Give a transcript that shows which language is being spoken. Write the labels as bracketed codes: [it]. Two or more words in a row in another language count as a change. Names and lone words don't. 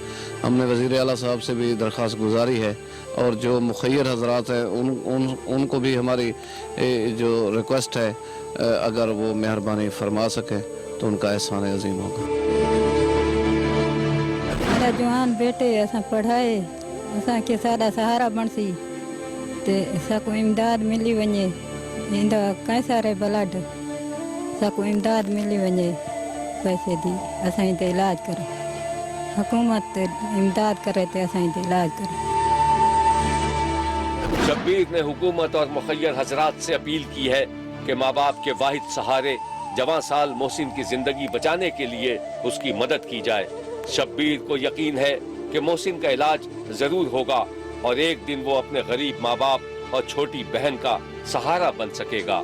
[ur] ہمنے وزیر اعلیٰ صاحب سے بھی درخواست گزاری ہے اور جو مخیر حضرات ہیں انکو بھی ہماری جو ریکویسٹ ہے، اگر وہ مہربانی فرما سکے تو انکا احسان عظیم ہوگا. [skr] میرا جوان بیٹے اساں پڑھائے، اسانکھے سارا سہارا بݨسی تے اسانکھے امداد ملی ونڄے. ایندا کینسر ہے بلڈ, اسانکھے امداد ملی ونڄے پیسے دی، اساں تے علاج کرے. حکومت امداد کرے تے اساں تے علاج کرے. [ur] شبیر نے حکومت اور مخیر حضرات سے اپیل کی ہے کہ ماں باپ کے واحد سہارے جواں سال محسن کی زندگی بچانے کے لیے اس کی مدد کی جائے. شبیر کو یقین ہے کہ محسن کا علاج ضرور ہوگا اور ایک دن وہ اپنے غریب ماں باپ اور چھوٹی بہن کا سہارا بن سکے گا.